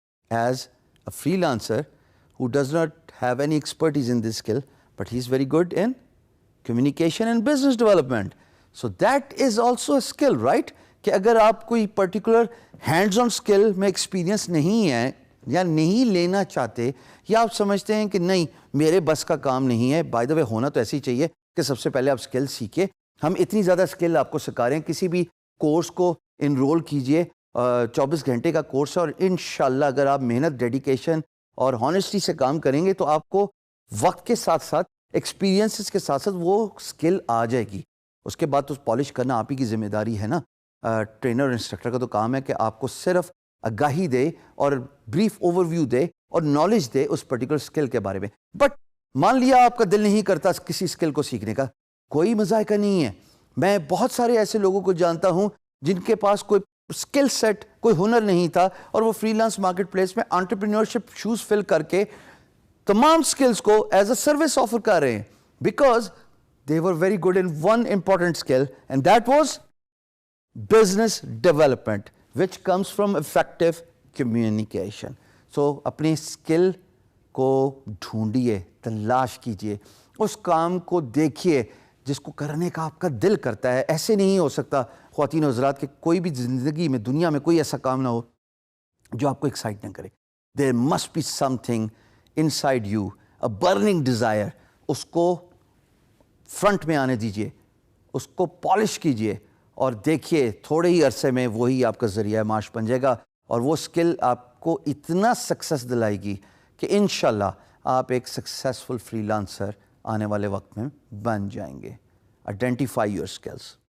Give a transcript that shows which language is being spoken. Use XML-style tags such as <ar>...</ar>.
<en>As a freelancer who does not have any expertise in this skill, but he is very good in communication and business development. So that is also a skill, right?</en> <ur>کہ اگر آپ کوئی particular hands on skill میں experience نہیں ہے یا نہیں لینا چاہتے, یا آپ سمجھتے ہیں کہ نہیں میرے بس کا کام نہیں ہے, بائی دا وے ہونا تو ایسے ہی چاہیے کہ سب سے پہلے آپ اسکل سیکھیں. ہم اتنی زیادہ اسکل آپ کو سکھا رہے ہیں, کسی بھی کورس کو انرول کیجئے, 24 گھنٹے کا کورس ہے, اور انشاءاللہ اگر آپ محنت, ڈیڈیکیشن اور ہانیسٹی سے کام کریں گے تو آپ کو وقت کے ساتھ ساتھ ایکسپیرینسز کے ساتھ ساتھ وہ اسکل آ جائے گی. اس کے بعد تو پالش کرنا آپ ہی کی ذمہ داری ہے نا. ٹرینر اور انسٹرکٹر کا تو کام ہے کہ آپ کو صرف آگاہی دے اور بریف اوور ویو دے اور knowledge they اس particular skill کے بارے میں. بٹ مان لیا آپ کا دل نہیں کرتا کسی اسکل کو سیکھنے کا, کوئی مذائقہ نہیں ہے. میں بہت سارے ایسے لوگوں کو جانتا ہوں جن کے پاس کوئی اسکل سیٹ, کوئی ہنر نہیں تھا, اور وہ فری لانس مارکیٹ پلیس میں انٹرپرینورشپ شوز فل کر کے تمام اسکلز کو ایز اے سروس آفر کر رہے ہیں. Because</ur> <en>they were very good in one important skill, and that was business development, which comes from effective communication.</en> <ur>So اپنی skill کو ڈھونڈیے, تلاش کیجئے, اس کام کو دیکھیے جس کو کرنے کا آپ کا دل کرتا ہے. ایسے نہیں ہو سکتا خواتین و حضرات کہ کوئی بھی زندگی میں, دنیا میں کوئی ایسا کام نہ ہو جو آپ کو ایکسائٹ نہ کرے.</ur> <en>There must be something inside you, a burning desire.</en> <ur>اس کو فرنٹ میں آنے دیجئے, اس کو پالش کیجئے, اور دیکھیے تھوڑے ہی عرصے میں وہی آپ کا ذریعہ معاش بن جائے گا, اور وہ اسکل آپ کو اتنا سکسیس دلائے گی کہ انشاءاللہ آپ ایک سکسیسفل فری لانسر آنے والے وقت میں بن جائیں گے.</ur> <en>Identify your skills.</en>